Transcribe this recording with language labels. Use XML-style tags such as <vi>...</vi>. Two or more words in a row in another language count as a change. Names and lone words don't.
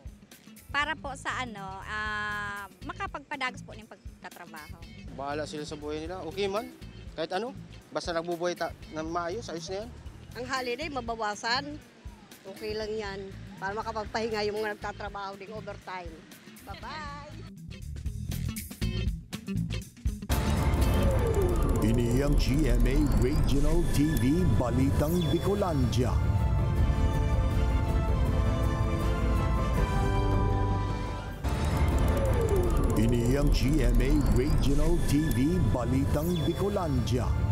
<bik>Para po sa makapagpadagos po ng pagtatrabaho.</bik> <tl>Bahala sila sa buhay nila. Okay man. Kahit ano. Basta nagbubuhay ng maayos, ayos na yan. Ang holiday, mabawasan. Okay lang yan. Para makapagpahinga yung mga nagtatrabaho ding overtime. Bye-bye!</tl> <bik>Ini ang GMA Regional TV Balitang Bicolandia. Ini ang GMA Regional TV Balitang Bicolandia.</bik>